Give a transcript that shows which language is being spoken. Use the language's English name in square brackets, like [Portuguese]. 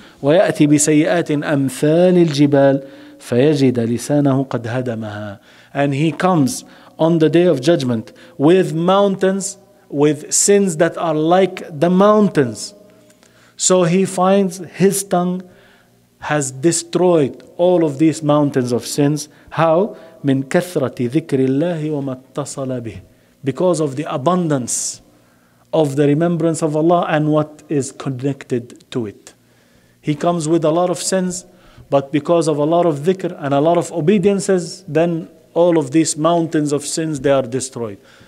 [Arabic] وَيَأْتِي بِسَيِّئَاتٍ أَمْثَالِ الْجِبَالِ فَيَجِدَ لِسَانَهُ قَدْ هَدَمَهَا. [English] And he comes on the day of judgment with mountains, with sins that are like the mountains. So he finds his tongue has destroyed all of these mountains of sins. How? [Arabic] من كثرة ذكر الله وما اتصل به. [English] Because of the abundance of the remembrance of Allah and what is connected to it. He comes with a lot of sins, but because of a lot of dhikr and a lot of obediences, then all of these mountains of sins, they are destroyed.